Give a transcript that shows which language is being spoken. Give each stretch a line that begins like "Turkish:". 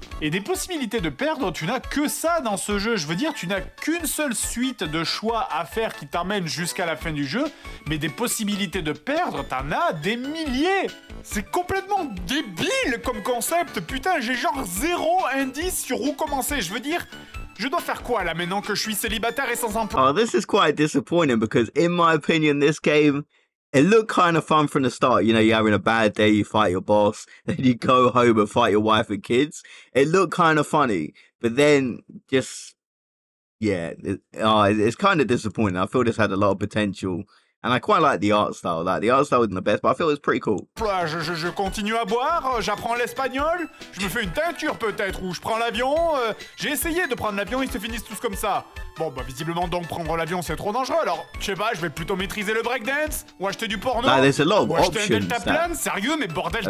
French: Et des possibilités de perdre, tu n'as que ça dans ce jeu. Je veux dire, tu n'as qu'une seule suite de choix à faire qui t'emmène jusqu'à la fin du jeu, mais des possibilités de perdre, t'en as des milliers. C'est complètement débile comme concept. Putain, j'ai genre 0 indice sur où commencer. Je veux dire, je dois faire quoi là maintenant que je suis célibataire et sans emploi?
English: Oh, this is quite disappointing because in my opinion, this game, it looked kind of fun from the start. You know, you're having a bad day, you fight your boss, then you go home and fight your wife and kids. It looked kind of funny, but then just, yeah, it's kind of disappointing. I feel this had a lot of potential. And I quite like the art style. Like, the art style isn't the best, but I feel it's pretty cool.
French: Je continue à boire, j'apprends l'espagnol, je me fais une teinture peut-être, ou je prends l'avion. J'ai essayé de prendre l'avion, ils se finissent tous comme ça. Bon, bah visiblement donc prendre l'avion c'est trop dangereux, alors je sais pas, je vais plutôt maîtriser le breakdance, ou acheter du porno,
English: there's a lot of
French: ou acheter un
English: options
French: deltaplane, sérieux, mais bordel de